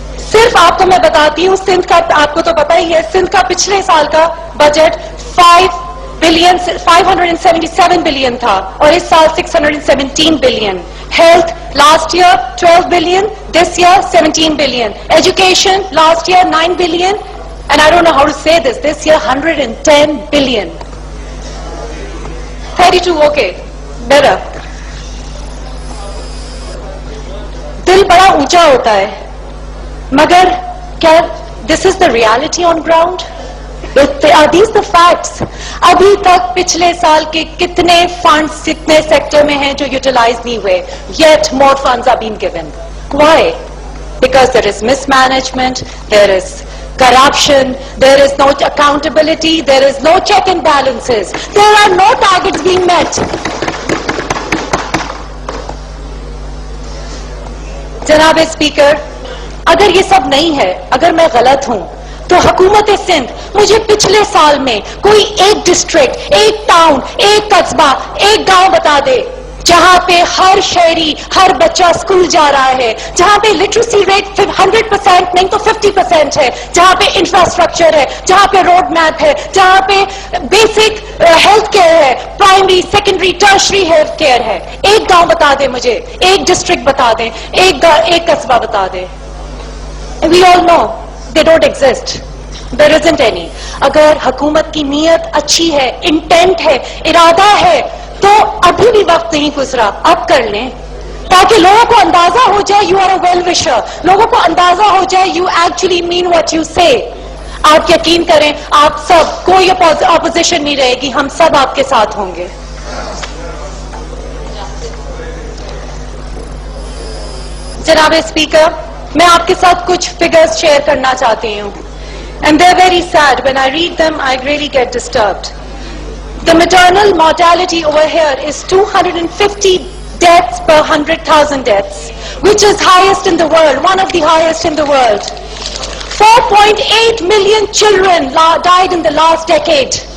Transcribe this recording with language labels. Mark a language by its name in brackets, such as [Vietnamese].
[Urdu] صرف آپ کو میں بتاتی ہوں, سندھ کا آپ کو تو پتا ہی ہے, سندھ کا پچھلے سال کا بجٹ 577 بلین تھا اور اس سال 617 billion. [English] Health last year 12 billion, this year 17 billion. Education last year 9 billion, and I don't know how to say this year 110 billion. 32, okay, better. [Urdu] دل بڑا اونچا ہوتا ہے, مگر کیا [English] this is the reality on ground? Are these the facts? [Urdu] ابھی تک پچھلے سال کے کتنے فنڈز کتنے سیکٹر میں ہیں جو یوٹیلائز نہیں ہوئے, [English] yet more funds are being given. Why? Because there is mismanagement, there is corruption, there is no accountability, there is no check and balances, there are no targets being met. [Urdu] جناب speaker, اگر یہ سب نہیں ہے, اگر میں غلط ہوں, تو حکومت سندھ مجھے پچھلے سال میں کوئی ایک ڈسٹرکٹ, ایک ٹاؤن, ایک قصبہ, ایک گاؤں بتا دے جہاں پہ ہر شہری, ہر بچہ اسکول جا رہا ہے, جہاں پہ لٹریسی ریٹ 100% نہیں تو 50% ہے, جہاں پہ انفراسٹرکچر ہے, جہاں پہ روڈ میپ ہے, جہاں پہ بیسک ہیلتھ کیئر ہے, primary, secondary, tertiary health care ہے. ایک گاؤں بتا دیں مجھے, ایک ڈسٹرکٹ بتا دیں, ایک قصبہ بتا دیں. [English] We all know they don't exist. There isn't any. [Urdu] اگر حکومت کی نیت اچھی ہے, انٹینٹ ہے, ارادہ ہے, تو ابھی بھی وقت نہیں گزرا, اب کر لیں تاکہ لوگوں کو اندازہ ہو جائے [English] you are a well wisher, [Urdu] لوگوں کو اندازہ ہو جائے [English] you actually mean what you say. [Urdu] آپ یقین کریں, آپ سب, کوئی اپوزیشن نہیں رہے گی, ہم سب آپ کے ساتھ ہوں گے. جناب اسپیکر, میں آپ کے ساتھ کچھ فگرز شیئر کرنا چاہتی ہوں. [English] And they're very sad. When I read them, I really get disturbed. The maternal mortality over here is 250 deaths per 100,000 deaths, which is highest in the world, one of the highest in the world. 4.8 million children died in the last decade.